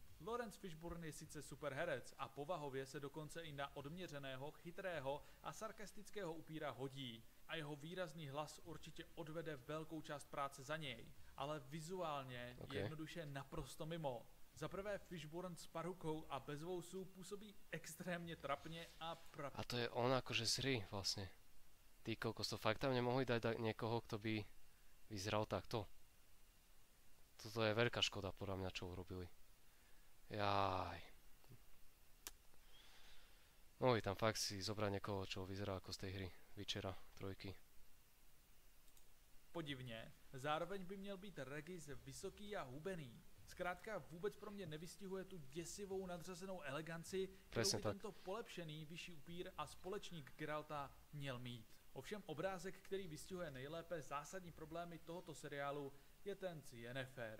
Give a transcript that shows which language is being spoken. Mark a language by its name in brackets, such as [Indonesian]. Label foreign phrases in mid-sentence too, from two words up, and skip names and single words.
[Czech] Laurence Fishburne je sice super herec a povahově se dokonce i na odměřeného, chytrého a sarkastického upíra hodí. A jeho výrazný hlas určitě odvede velkou část práce za něj. Ale vizuálně je jednoduše naprosto mimo. Za prvé Fishburne s parukou a bez vousů působí extrémně trapně a [Slovak] A to je on akože zri vlastne. Ty kokos, to fakt tam nemohli dať niekoho, kto by vyzeral takto. Toto je veľká škoda podľa mňa, čo urobili. Jaj. Mohli tam fakt si zobrať niekoho, čo vyzerá ako z tej hry Witchera 3. [Czech] Podivně. Zároveň by měl být Regis vysoký a hubený. Zkrátka vůbec pro mě nevystihuje tu děsivou nadřazenou eleganci, kterou by tento polepšený vyšší upír a společník Geralta měl mít. Ovšem obrázek, který vystihuje nejlépe zásadní problémy tohoto seriálu, je ten s Yennefer.